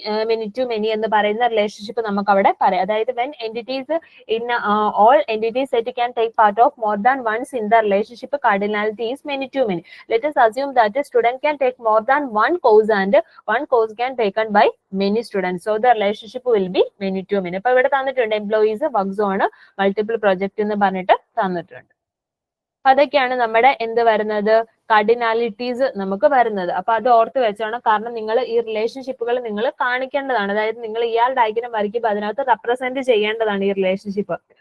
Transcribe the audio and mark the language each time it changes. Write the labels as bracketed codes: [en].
[ml] Many to many എന്ന് പറയുന്ന relationship നമുക്ക് അവിടെ പറയാം. അതായത് [en] When entities in all entities set can take part of more than once in the relationship cardinality is many to many. Let us assume that a student can take more than one course and one course can taken by many students. So the relationship will be many to many. [ml] അപ്പൊ ഇവിടെ തന്നിട്ടുണ്ട് [en] employees works on multiple project [ml] എന്ന് പറഞ്ഞിട്ട് തന്നിട്ടുണ്ട്. അതൊക്കെയാണ് നമ്മുടെ എന്ത് വരുന്നത്? കാർഡിനാലിറ്റീസ് നമുക്ക് വരുന്നത്. അപ്പൊ അത് ഓർത്ത് വെച്ചോണം. കാരണം നിങ്ങൾ ഈ റിലേഷൻഷിപ്പുകൾ നിങ്ങൾ കാണിക്കേണ്ടതാണ്. അതായത് നിങ്ങൾ ഇയാൾ ഡയഗ്രം വരയ്ക്കുമ്പോൾ അതിനകത്ത് റെപ്രസെന്റ് ചെയ്യേണ്ടതാണ് ഈ റിലേഷൻഷിപ്പ്.